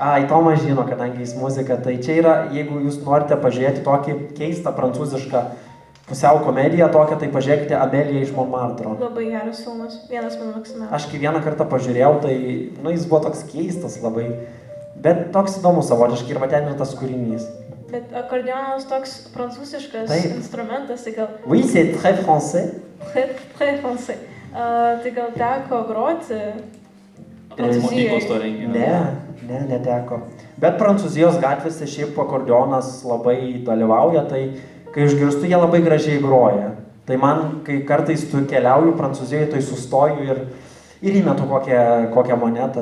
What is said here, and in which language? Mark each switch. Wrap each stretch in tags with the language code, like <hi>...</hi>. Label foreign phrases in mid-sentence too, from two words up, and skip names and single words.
<lt>Ai, Tomas žino, kadangi jis muzika, tai čia yra, jeigu jūs norite pažiūrėti tokį keistą prancūzišką pusiau komediją tokią, tai pažiūrėkite Amelija iš Montmartre. Labai geras filmas, vienas mano mėgstamiausių. Aš kai vieną kartą pažiūrėjau, tai, nu, jis buvo toks keistas labai, bet toks įdomus savotiškai ir va ten ir tas kūrinys. Bet akordeonas toks prancūziškas instrumentas, tai gal...</lt> <fr>Oui, c'est très français. Très français.</fr> <lt>Tai gal teko groti Mokyklos to renginio? Neteko. Bet Prancūzijos gatvėse šiaip akordeonas labai dalyvauja, tai kai išgirstu, jie labai gražiai groja. Tai man, kai kartais tu keliauju Prancūzijoje, tai sustoju ir įmetu kokią monetą.</lt>